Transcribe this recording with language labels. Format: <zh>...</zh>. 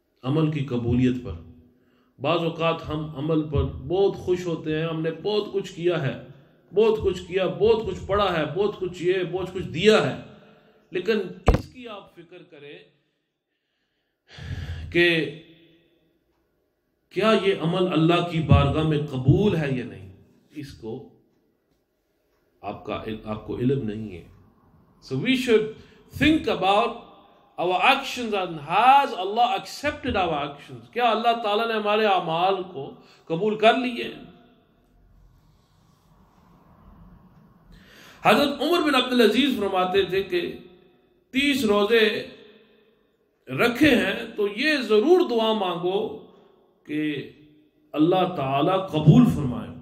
<ur>عمل کی قبولیت پر. بعض اوقات ہم عمل پر بہت خوش ہوتے ہیں، ہم نے بہت کچھ کیا ہے، بہت کچھ پڑھا ہے، بہت کچھ دیا ہے. لیکن اس کی آپ فکر کریں کہ کیا یہ عمل اللہ کی بارگاہ میں قبول ہے یا نہیں. اس کو آپ کو علم نہیں ہے.</ur> <en>So we should think about our actions and has Allah accepted our actions.</en> <ur>کیا اللہ تعالیٰ نے ہمارے اعمال کو قبول کر لیے؟ حضرت عمر بن عبدالعزیز فرماتے تھے کہ 30 روزے رکھے ہیں تو یہ ضرور دعا مانگو کہ اللہ تعالیٰ قبول فرمائے.</ur>